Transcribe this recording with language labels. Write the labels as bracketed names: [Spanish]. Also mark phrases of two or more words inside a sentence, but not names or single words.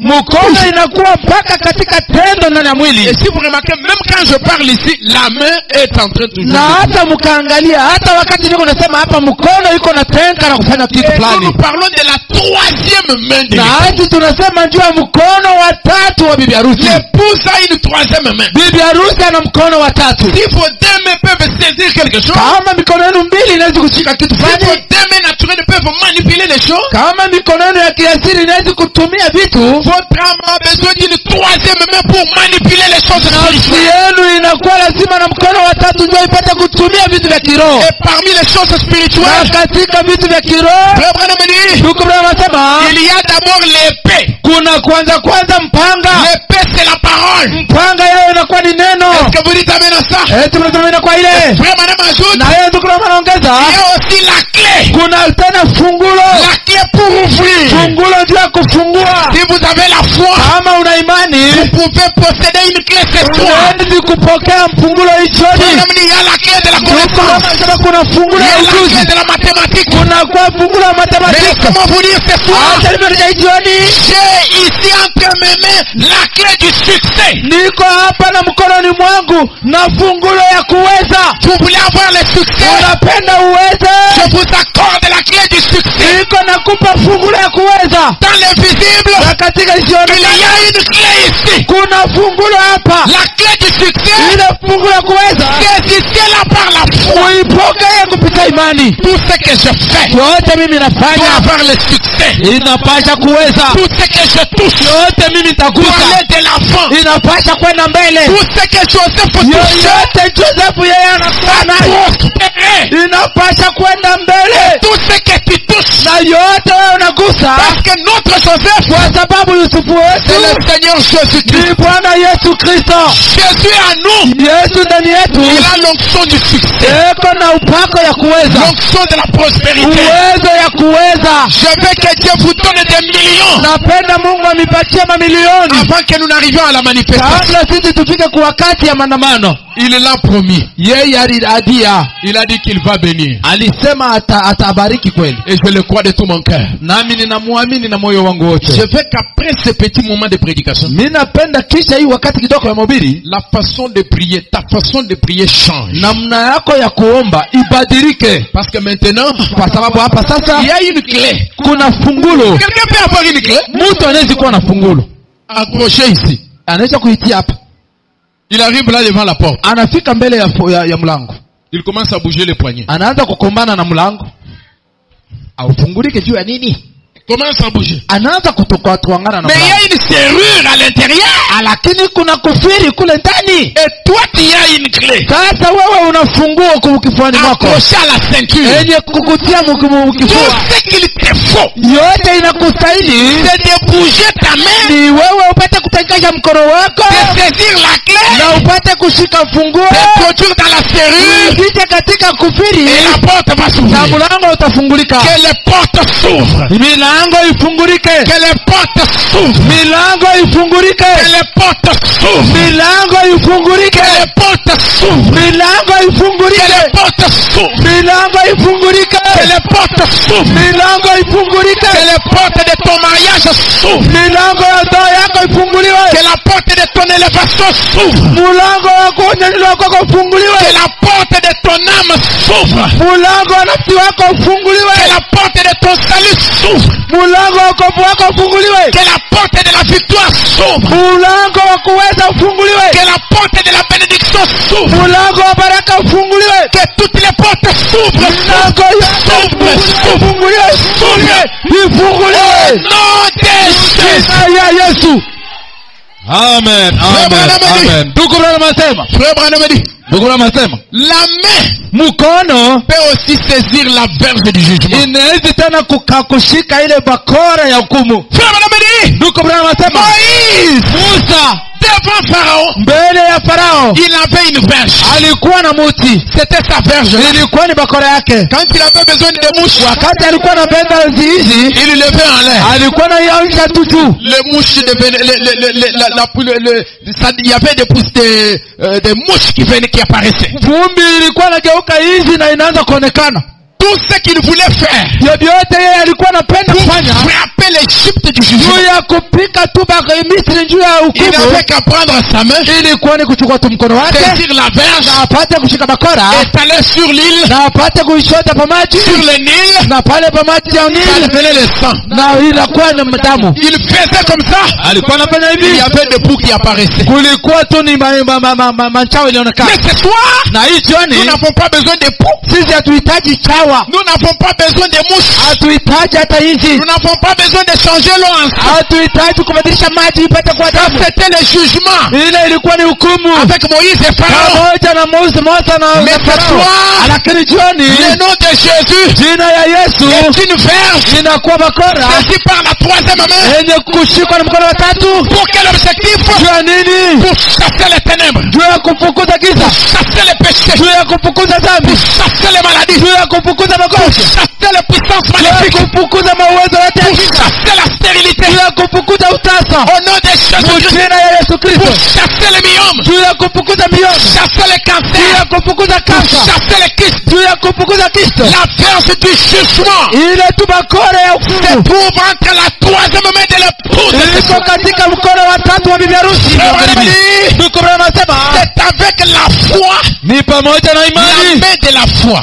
[Swahili] mkono inakuwa mpaka katika tendo ndani ya mwili. [French] Et si vous remarquez, même quand je parle ici, la main est en train toujours [Swahili] Na hata mkaangalia, hata wakati niko nasema hapa, mkono iko na tenka na kufanya kitu [French] Et nous, [Swahili] fulani. [French] nous parlons de la troisième main de [Swahili] Na [French] l'épouse. [Swahili] hati tunasema juu ya mkono wa tatu wa bibi harusi. [French] L'épouse a une troisième main. [Swahili] Bibi harusi ana mkono wa tatu. [French] Si vos deux mains peuvent saisir quelque chose, [Swahili] Kama mikono yenu mbili inaweza kushika kitu [French] si vos [Swahili] fulani, [French] deux mains naturelles peuvent manipuler les choses, [Swahili] kama mikono yenu ya kiasili inaweza kutumia vitu, [French] votre âme a besoin d'une troisième main pour manipuler les choses [Swahili] nafsi [French] spirituelles. [Swahili] yenu inakuwa lazima na mkono wa tatu ndio ipate kutumia vitu vya kiroho. [French] Et parmi les choses [Swahili] Na [French] spirituelles, [Swahili] katika vitu vya kiroho, [French] Frère Branham dit, [Swahili] ndugu Branham anasema [French] il y a d'abord l'épée. [Swahili] kuna kwanza mpanga. [French] L'épée, c'est la parole. [Swahili] Mpanga yao inakuwa ni neno. [French] Est-ce que vous dites amen à ça? [Swahili] Tunasema kwa ile. [French] Frère Branham ajoute, [Swahili] Na yeye ndugu Branham anaongeza, [French] il y a aussi la clé. [Swahili] kuna tena fungulo. [French] La clé pour ouvrir. [Swahili] Fungulo ndio ya kufungua. [French] Si vous avez la foi, [Swahili] Kama una imani, [French] vous pouvez posséder une clé cette fois. [Swahili] unaweza kupokea mfungulo hicho. [French] Branham dit, il y a la clé de la connaissance. [Swahili] Anasema kuna fungulo [French] Il y [Swahili] ya [French] a la [Swahili] ujuzi. [French] clé de la mathématique. [Swahili] Kuna kwa fungulo ya [French] Mais [Swahili] matematiki. [French] comment vous dire ce soir? [Swahili] Acha nimerudia jioni. [French] J'ai ici entre mes mains la clé du succès. [Swahili] Niko hapa na mkononi mwangu na fungulo ya kuweza. [French] Vous voulez avoir le succès? [Swahili] Unapenda uweze? [French] Je vous accorde la clé du succès. [Swahili] Niko nakupa fungulo ya kuweza. [French] Dans l'invisible, [Swahili] Na katika [French] il y [Swahili] isiyoonekana [French] a une clé ici. [Swahili] kuna fungulo hapa. [French] La clé du succès, [Swahili] Ile fungulo ya kuweza [French] saisissez-la par la foi. [Swahili] uipokee kupitia imani. [French] Tout ce que je fais [Swahili] Yote mimi [French] pour [Swahili] nafanya [French] avoir le succès. [Swahili] inapasha kuweza. [French] Tout ce que je touche [Swahili] Yote mimi [French] pour [Swahili] nitagusa [French] aller de l'avant. [Swahili] inapasha kwenda mbele. [French] Tout ce que Joseph touche [Swahili] Yoyote Josefu yeye anakuwa nayo [French] prospérer. [Swahili] inapasha kwenda mbele. [French] Tout ce que tu touches, [Swahili] Na yote wewe unagusa, [French] parce que notre Joseph, [Swahili] kwa sababu Yusufu [French] c'est [Swahili] wetu [French] le Seigneur Jésus-Christ. [Swahili] ni Bwana Yesu Kristo. [French] Jésus à nous, [Swahili] Yesu ndani yetu [French] il a l'onction du succès, [Swahili] eko na upako ya kuweza, [French] l'onction de la prospérité. [Swahili] uwezo ya kuweza. [French] Je veux que Dieu vous donne des millions [Swahili] Napenda Mungu amipatie mamilioni [French] avant que nous n'arrivions à la manifestation. [Swahili] kabla sisi tufike kwa wakati ya maandamano. [French] Il l'a promis. [Swahili] Yeye aliadia, [French] Il a dit qu'il va bénir. [Swahili] alisema atabariki kweli, [French] Et je le crois de tout mon cœur. [Swahili] nami ninamwamini na moyo wangu wote. [French] Je veux qu'après ce petit moment de prédication, [Swahili] Mimi napenda kisha hii wakati kidogo ya mahubiri, [French] la façon de prier, ta façon de prier change. [Swahili] namna yako ya kuomba ibadilike, [French] Parce que maintenant, [Swahili] kwa sababu hapa sasa [French] il y a une clé. [Swahili] kuna fungulo. [French] Quelqu'un peut avoir une clé? [Swahili] Mtu anaweza kuwa na fungulo, [French] Accroché ici. [Swahili] anaweza kuitia hapa, [French] Il arrive là devant la porte. [Swahili] anafika mbele ya mlango, [French] Il commence à bouger les poignets. [Swahili] anaanza kukombana na mlango, aufungulike juu ya nini? [French] Commence à bouger. [Swahili] Anaanza kutokuangana na [French] Mais il y [Swahili] mlango, [French] a une serrure à l'intérieur. [Swahili] lakini kuna kufiri kule ndani. [French] Et toi, tu as une clé. [Swahili] Sasa wewe una funguo kifuani mwako [French] Accroché à la ceinture. [Swahili] yenye kukutia [French] Tout [Swahili] mkifua. [French] ce qu'il te faut, [Swahili] Yote inakustahili [French] c'est de bouger ta main, [Swahili] ni wewe upate kutangaza mkono wako [French] de saisir la clé, [Swahili] na upate kushika funguo, [French] de produire dans la serrure, [Swahili] uingie katika kufiri [French] et la porte va [Swahili] na [French] s'ouvrir. [Swahili] mlango utafungulika. [French] Que les portes s'ouvrent. [Swahili] Milango ifungulike, [French] Que les portes s'ouvrent. [Swahili] milango ifungulike, [French] Que les portes s'ouvrent. [Swahili] milango ifungulike, [French] Que les portes s'ouvrent. [Swahili] milango [French] Que [Swahili] ifungulike, [French] les portes s'ouvrent. [Swahili] milango ifungulike, [French] Que les portes s'ouvrent. [Swahili] milango ifungulike, [French] Que les portes de ton mariage s'ouvrent. [Swahili] milango ya ndoa yako ifunguliwe, [French] Que la porte de ton élévation s'ouvre. [Swahili] mulango wa kunyanyuliwa kwako [French] Que [Swahili] ufunguliwe, [French] la porte de ton âme s'ouvre. [Swahili] mulango wa nafsi wako ufunguliwe, [French] Que la porte de ton salut s'ouvre. [Swahili] mulango wa wokovu wako ufunguliwe, [French] Que la porte de la victoire s'ouvre. [Swahili] mulango wa kuweza ufunguliwe, [French] Que la porte de la bénédiction s'ouvre. [Swahili] mulango wa baraka ufunguliwe, [French] Que toutes les portes s'ouvrent. [Swahili] milango yote ufunguliwe, ifunguliwe. [French] Nom de Jésus. [Swahili] Jina ya Yesu. Amen, amen, amen. Ndugu Branham anasema, [French] Frère Branham dit, [Swahili] ndugu Branham anasema, [French] la main [Swahili] mkono [French] peut aussi saisir la verge du jugement. [Swahili] inaweza tena kushika ile bakora ya hukumu. [French] Frère Branham dit, [Swahili] Ndugu Branham anasema, [French] Moïse, [Swahili] Musa [French] devant Pharaon, [Swahili] mbele ya Farao [French] il avait une verge. [Swahili] alikuwa na muti, [French] C'était sa verge. [Swahili] ilikuwa ni bakora yake. [French] Quand il avait besoin de mouches, [Swahili] Wakati alikuwa na benda hizi, [French] il levait en l'air. [Swahili] alikuwa na yaisha tu juu. [French] Les mouches devenaient, il y avait des pousses des mouches qui apparaissaient. [Swahili] Vumbi ilikuwa nageuka hizi na inaanza kuonekana. [French] Tout ce qu'il voulait faire [Swahili] Yote yeye alikuwa anapenda [French] pour [Swahili] kufanya [French] frapper l'Égypte du jugement, [Swahili] juu ya kupika tu Misri juu ya [French] il [Swahili] hukumu, [French] n'avait qu'à prendre sa main, [Swahili] ilikuwa ni kuchukua tu mkono wake [French] saisir la verge, [Swahili] na apate kushika bakora [French] étaler sur l'île, [Swahili] na apate kuishota pa maji [French] sur le Nil, [Swahili] na pale pa maji ya [French] ça [Swahili] Nili [French] devenait le sang. [Swahili] na inakuwa ni damu. [French] Il faisait comme ça. [Swahili] Alikuwa anafanya [French] Il y [Swahili] hivi, [French] avait des poux qui apparaissaient. [Swahili] kulikuwa tu ni manchao ilionekana. [French] Mais ce soir, [Swahili] Na hii jioni [French] nous n'avons pas besoin de poux. [Swahili] sisi hatuhitaji chawa, [French] Nous n'avons pas besoin de mouches. [Swahili] hatuhitaji hata hizi, [French] Nous n'avons pas besoin de changer l'eau en sang. [Swahili] hatuhitaji kubadilisha maji ipate kuwa [French] Ça, [Swahili] damu. [French] c'était le jugement [Swahili] Ile ilikuwa ni hukumu [French] avec Moïse et Pharaon. [Swahili] pamoja na Mose na [French] Mais ce [Swahili] Farao. [French] soir, [Swahili] Lakini jioni [French] le nom de Jésus [Swahili] jina ya Yesu [French] est une verge [Swahili] inakuwa bakora [French] saisie par la troisième main. [Swahili] yenye kushikwa na mkono wa tatu. [French] Pour quel objectif? [Swahili] Juu ya nini? [French] Pour chasser les ténèbres, [Swahili] Juu ya kufukuza giza, [French] chasser les péchés, [Swahili] juu ya kufukuza dhambi, [French] chasser les maladies, [Swahili] juu ya kufukuza magonjwa, [French] chasser les puissances [Swahili] juu ya [French] maléfiques, [Swahili] kufukuza mawezo yote ya [French] pour [Swahili] giza, [French] chasser la stérilité. [Swahili] juu ya kufukuza utasa [French] Au nom de Jésus, [Swahili] jina ya Yesu [French] pour [Swahili] Kristo, [French] chasser les myomes, [Swahili] juu ya kufukuza mioyo, [French] chasser les [Swahili] juu [French] cancers, [Swahili] ya kufukuza [French] pour [Swahili] kansa, [French] chasser les kystes. [Swahili] juu ya kufukuza kisto. [French] La verge du jugement [Swahili] Ile tu bakora ya [French] se [Swahili] hukumu [French] trouve entre la troisième main de l'épouse. [Swahili] iliko katika mkono wa tatu wa bibi harusi. Ndugu Branham anasema [French] C'est avec la foi, [Swahili] ni pamoja na [French] la [Swahili] imani, [French] main de la foi,